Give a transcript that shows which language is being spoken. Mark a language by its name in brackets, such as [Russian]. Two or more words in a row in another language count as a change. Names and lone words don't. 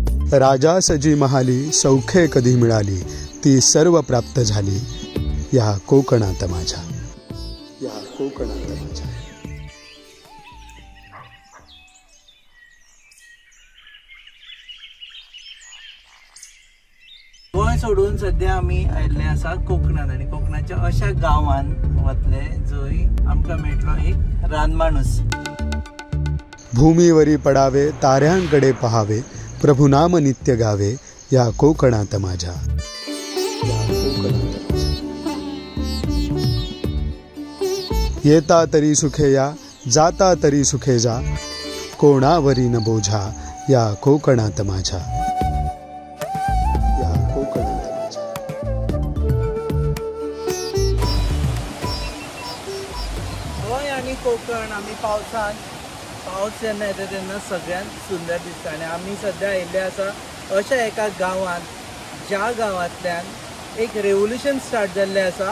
[Marathi] राजा सजी महाली सौखे कधी मिळाली, ती सर्व प्राप्त झाली या कोकणात माझ्या, या कोकणात माझ्या. [Konkani] गोंय सोडून सध्या आमी आयिल्ले आसा कोकणात आनी कोकणाच्या अशा गांवांत वतले जंय आमकां मेळटलो एक रानमाणूस. [Marathi] भूमीवरी पडावे ताऱ्यांकडे पहावे, प्रभु नाम नित्य गावे या कोकणात माझ्या, या कोकणात माझ्या. येता तरी सुखे या, जाता तरी सुखे जा, कोणावरी न बोझा या कोकणात माझ्या, या कोकणात माझ्या. [Konkani] गोंय आनी कोकण आमी पावसांत पावस जेन्ना येता तेन्ना सगळ्यांत सुंदर दिसता आनी आमी सद्या आयिल्ले आसा अशा एका गांवांत ज्या गांवांतल्यान एक [English] revolution start [Konkani] जाल्लें आसा.